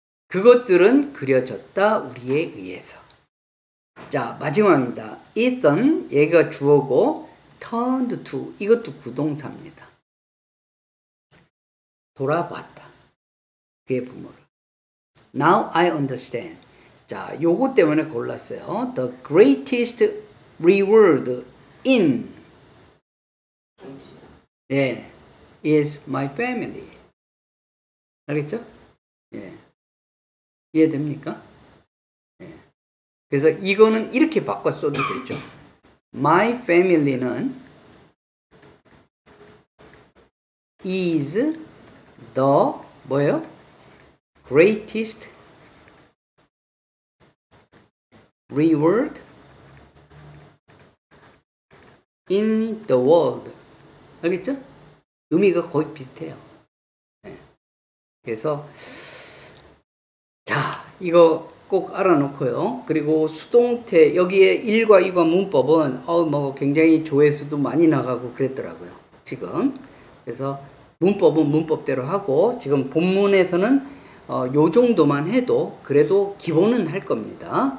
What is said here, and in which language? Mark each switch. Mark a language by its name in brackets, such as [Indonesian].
[Korean] 그것들은 그려졌다 우리에 의해서. 자, 마지막입니다. Ethan, 얘가 주어고 [English] turned to, [Korean] 이것도 구동사입니다. 돌아봤다. 그의 부모를. [English] Now I understand. [Korean] 자, 요거 때문에 골랐어요. [English] The greatest reward in [Korean] 예, [English] is my family. [Korean] 알겠죠? 예. 이해됩니까? 예. 그래서 이거는 이렇게 바꿔 써도 되죠. My family는 [English] is the [Korean] 뭐예요? [English] greatest reward in the world. [Korean] 알겠죠? 의미가 거의 비슷해요. 네. 그래서 자, 이거 꼭 알아놓고요. 그리고 수동태 여기에 1과 2과 문법은 뭐 굉장히 조회수도 많이 나가고 그랬더라고요. 지금. 그래서 문법은 문법대로 하고 지금 본문에서는 요 정도만 해도 그래도 기본은 할 겁니다.